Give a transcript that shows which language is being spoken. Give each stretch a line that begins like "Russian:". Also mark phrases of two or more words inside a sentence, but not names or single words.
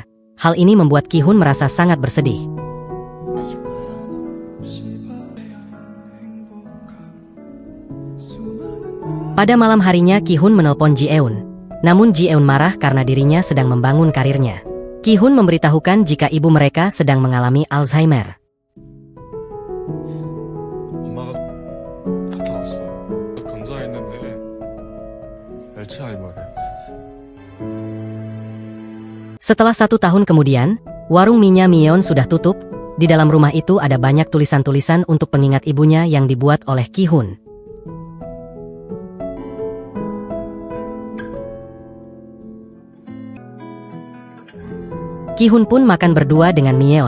Indonesian: Hal ini membuat Ki-hun merasa sangat bersedih. Pada malam harinya Ki-hun menelpon Ji-eun. Namun Ji-eun marah karena dirinya sedang membangun karirnya. Ki-hun memberitahukan jika ibu mereka sedang mengalami Alzheimer.
Korean: 엄마가 갔다 왔어. 검사했는데 알츠하이머래.
Indonesian: Setelah 1 tahun kemudian, warung mie-nya Mi-yeon sudah tutup. Di dalam rumah itu ada banyak tulisan-tulisan untuk pengingat ibunya yang dibuat oleh Ki-hun. Ki-hun pun makan berdua dengan Mi-yeon.